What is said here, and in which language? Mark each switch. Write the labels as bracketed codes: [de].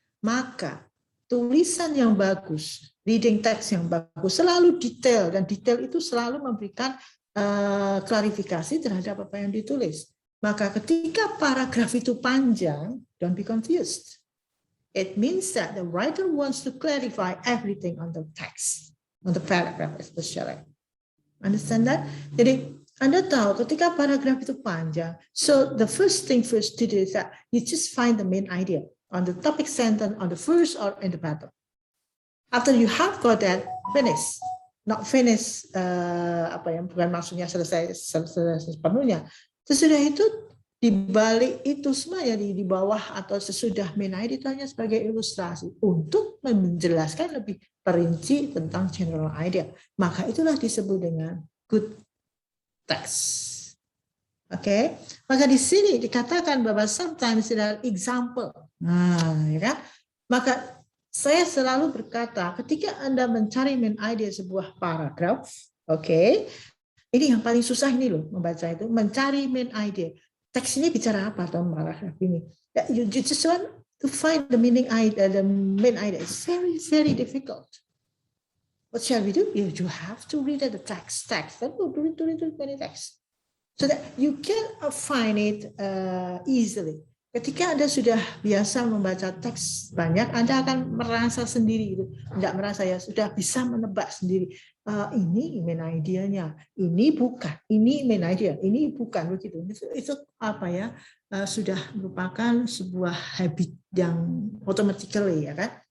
[id] Maka tulisan yang bagus, reading text yang bagus, selalu detail, dan detail itu selalu memberikan klarifikasi terhadap apa yang ditulis. Maka ketika paragraf itu panjang, [en] don't be confused. It means that the writer wants to clarify everything on the text, on the paragraph especially. Understand that? [id] Jadi Anda tahu ketika paragraf itu panjang, [en] so the first thing first to do is that you just find the main idea on the topic sentence, on the first or in the bottom. After you have got that, finish. Not finish, [id] bukan maksudnya selesai sepenuhnya. Sesudah itu di balik itu semuanya di bawah atau sesudah main idea itu hanya sebagai ilustrasi untuk menjelaskan lebih perinci tentang general idea. Maka itulah disebut dengan good text. Oke, maka di sini dikatakan bahwa [en] sometimes there are example. [id] Nah, ya kan? Maka saya selalu berkata, ketika Anda mencari main idea sebuah paragraf, oke, ini yang paling susah ini loh membaca itu, mencari main idea. Teks ini bicara apa dalam paragraf ini? [en] You just want to find the meaning idea, the main idea. It's very, very difficult. What shall we do? You have to read the text. Then we'll read many texts so that you can find it easily. [id] Ketika Anda sudah biasa membaca teks banyak, Anda akan merasa sendiri, tidak merasa ya, sudah bisa menebak sendiri. Ini main idea-nya, ini bukan, ini main idea, ini bukan begitu. Itu apa ya? Sudah merupakan sebuah habit yang automatically ya kan?